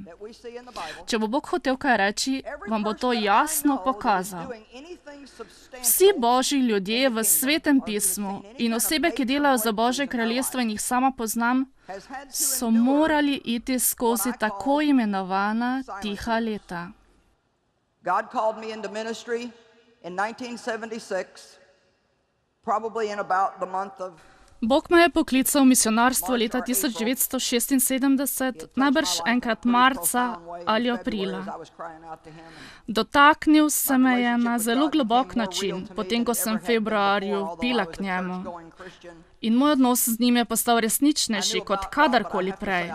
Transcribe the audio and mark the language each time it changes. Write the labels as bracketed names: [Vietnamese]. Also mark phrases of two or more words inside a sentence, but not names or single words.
[Slovenian] Če bo Bog hotel kaj reči, vam bo to jasno pokazal. Vsi Božji ljudje v Svetem pismu in osebe, ki delajo za Božje kraljestvo in jih sama poznam, so morali iti skozi tako imenovana tiha leta. [English] God called me into ministry in 1976, probably in about the month of... [Slovenian] Bog me je poklical v misionarstvo leta 1976, najbrž enkrat marca ali aprila. Dotaknil se me je na zelo globok način, potem ko sem v februarju pila k njemu. In moj odnos z njim je postal resničnejši kot kadarkoli prej.